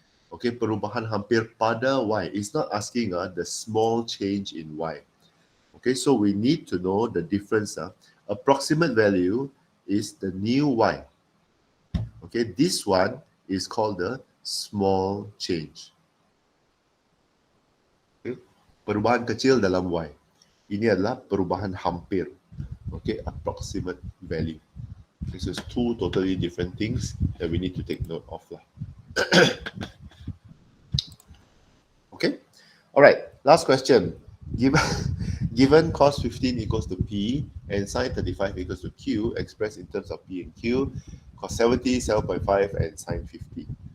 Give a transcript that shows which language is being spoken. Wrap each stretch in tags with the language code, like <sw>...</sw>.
<en>Okay,</en> <ms>perubahan hampir pada y.</ms> <en>It's not asking the small change in y. Okay, so we need to know the difference approximate value is the new y. Okay, this one is called the small change.</en> <ms>Okay, perubahan kecil dalam y. Ini adalah perubahan hampir.</ms> <en>Okay, approximate value. This is two totally different things that we need to take note of. Okay, all right, last question. Given cos 15 equals to P and sin 35 equals to Q, expressed in terms of P and Q, cos 70, 7.5, and sin 50.</en>